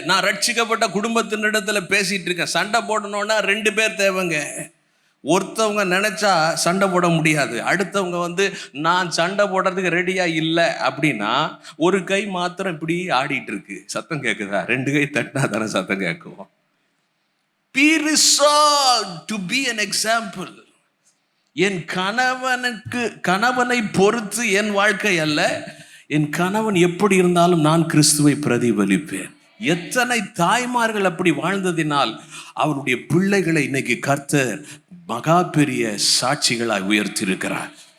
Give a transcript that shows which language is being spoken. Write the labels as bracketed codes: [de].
[ta] நான் ரட்சிக்கப்பட்ட குடும்பத்தினிடத்துல பேசிட்டு இருக்கேன். சண்டை போடணும்னா 2 பேர் தேவைங்க. ஒருத்தவங்க நினைச்சா சண்டை போட முடியாது. அடுத்தவங்க நான் சண்டை போடுறதுக்கு ரெடியா இல்லை அப்படின்னா ஒரு கை மாத்திரம் இப்படி ஆடிட்டு இருக்கு, சத்தம் கேட்குதா? 2 கை தட்டினா தானே சத்தம் கேட்கும். [en] Be resolved to be an example. [ta] என் கணவனை பொறுத்து என் வாழ்க்கை அல்ல, என் கணவன் எப்படி இருந்தாலும் நான் கிறிஸ்துவை பிரதிபலிப்பேன். எத்தனை தாய்மார்கள் அப்படி வாழ்ந்ததினால் அவருடைய பிள்ளைகளை இன்னைக்கு கர்த்தர் மகா பெரிய சாட்சிகளாய் உயர்த்தியிருக்கிறார்.